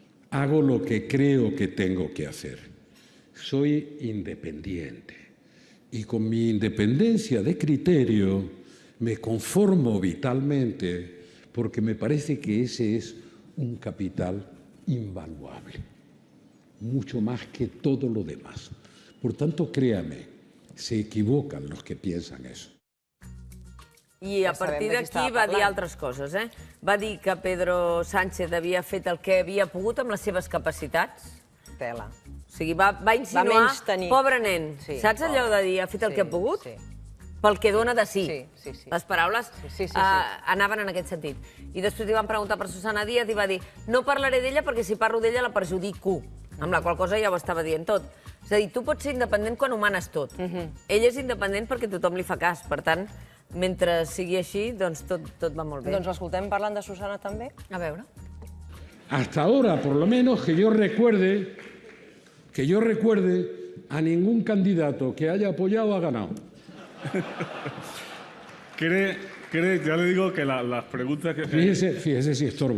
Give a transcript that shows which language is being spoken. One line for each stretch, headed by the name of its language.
Spanish: Hago lo que creo que tengo que hacer. Soy independiente y con mi independencia de criterio me conformo vitalmente porque me parece que ese es un capital invaluable, mucho más que todo lo demás. Por tanto, créame, Se equivocan los que piensan eso.
Catalan: I a partir d'aquí va dir altres coses, eh? Va dir que Pedro Sánchez havia fet el que havia pogut amb les seves capacitats. Tela. O sigui, va insinuar, pobre nen, saps allò de dir, ha fet el que ha pogut? Sí. Pel que dona de sí. Les paraules anaven en aquest sentit. I després li van preguntar per Susana Díaz i va dir no parlaré d'ella perquè si parlo d'ella la perjudico, amb la qual cosa ja ho estava dient tot. És a dir, tu pots ser independent quan ho manes tot. Ell és independent perquè tothom li fa cas, per tant, mentre sigui així, doncs tot va molt bé. Doncs l'escoltem parlant de Susana també? A veure.
Spanish: Hasta ahora, por lo menos, que yo recuerde, a ningún candidato que haya apoyado ha ganado. Ya le digo que las preguntas que... Fíjese si estorbo.